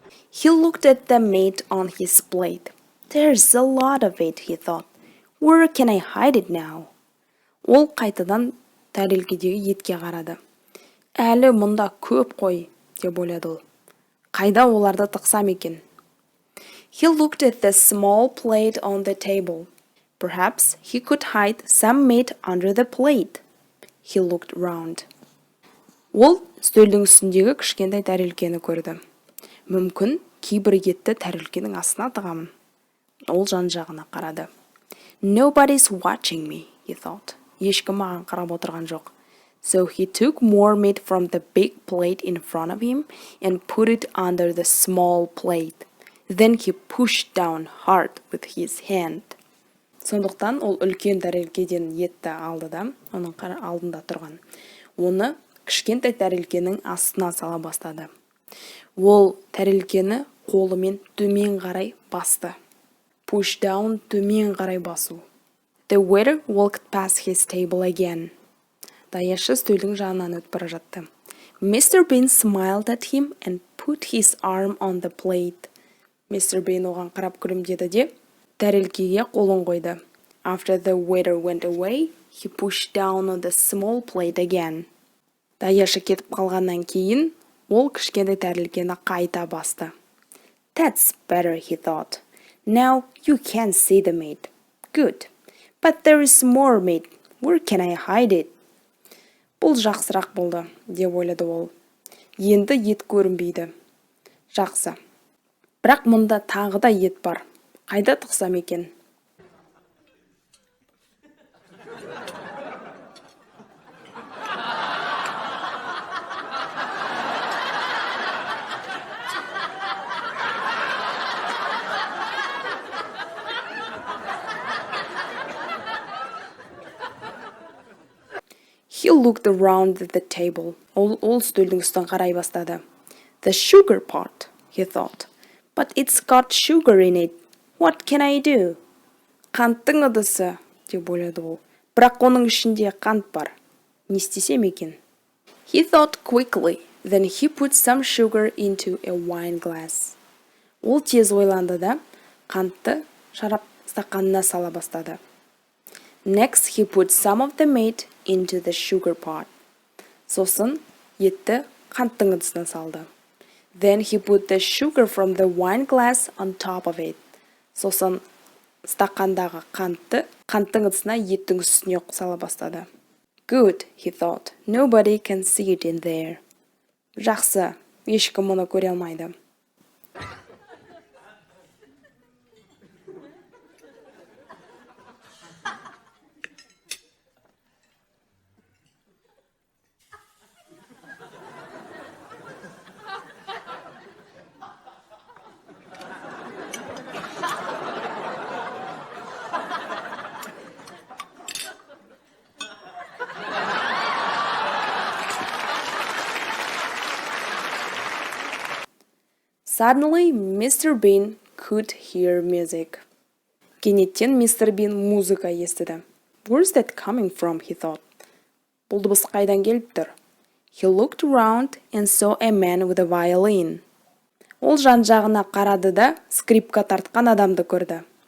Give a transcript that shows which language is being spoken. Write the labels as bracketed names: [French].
[English] He looked at the meat on his plate. There's a lot of it, he thought. Where can I hide it now? [Kazakh] Ол қайтадан тәрелкедегі етке қарады. Әлі мұнда көп қой, деп ойлады ол. Қайда оларды тықсам екен? [English] He looked at the small plate on the table. Perhaps he could hide some meat under the plate. He looked round. [Kazakh] Ол үстелдің үстіндегі кішкентай тәрелкені көрді. Мүмкін кейбір етті тәрелкенің астына тығамын. Ол жан-жағына қарады. [English] Nobody's watching me, he thought. [Kazakh] Ешкім маған қарап отырған жоқ. [English] So he took more meat from the big plate in front of him and put it under the small plate. Then he pushed down hard with his hand. [Kazakh] Сондықтан ол үлкен тәрелкеден етті алды да, оның алдында тұрған. Оны кішкентай тәрелкенің астына сала бастады. Ол тәрелкені қолымен төмен қарай басты. [English] Push down, [Kazakh] төмен қарай басу. [English] The waiter walked past his table again. [Kazakh] Даяшы стөлдің жанынан өтіп бара жатты. [English] Mr. Bin smiled at him and put his arm on the plate. Mr. [Kazakh] Bin оған қарап күлімдеді де, тәрелкеге қолын қойды. [English] After the waiter went away, he pushed down on the small plate again. [Kazakh] Даяшы кетіп қалғаннан кейін, ол кішкентай тәрелкені қайта басты. [English] That's better, he thought. Now you can see the meat. Good. But there is more meat. Where can I hide it? [Kazakh] Бұл жақсырақ болды, деп ойлады ол. Енді ет көрінбейді. Жақсы. Бірақ мұнда тағы да ет бар. Қайда тықсам екен? [English] He looked around the table. [Kazakh] Ол стөлдің үстін қарай бастады. [English] The sugar pot, he thought. But it's got sugar in it. What can I do? [Kazakh] Қанттың ыдысы, деп ойлады ол. Бірақ оның ішінде қант бар. Не істесем екен? [English] He thought quickly. Then he put some sugar into a wine glass. [Kazakh] Ол тез ойланды да, қантты шарап стақанына сала бастады. [English] Next, he put some of the meat into the sugar pot. [Kazakh] Сосын етті қанттың ыдысына салды. [English] Then he put the sugar from the wine glass on top of it. [Kazakh] Сосын стақандағы қантты қанттың ыдысына еттің үстіне сала бастады. [English] Good, he thought. Nobody can see it in there. [Kazakh] Жақсы, ешкім мұны көре алмайды. [English] Suddenly, Mr. Bin could hear music. [Kazakh] Кенеттен Мистер Бин музыка естіді. [English] Where's that coming from, he thought. [Kazakh] Бұл дыбыс қайдан келіп тұр? [English] He looked around and saw a man with a violin. [Kazakh] Ол жан-жағына қарады да, скрипка тартқан адамды көрді.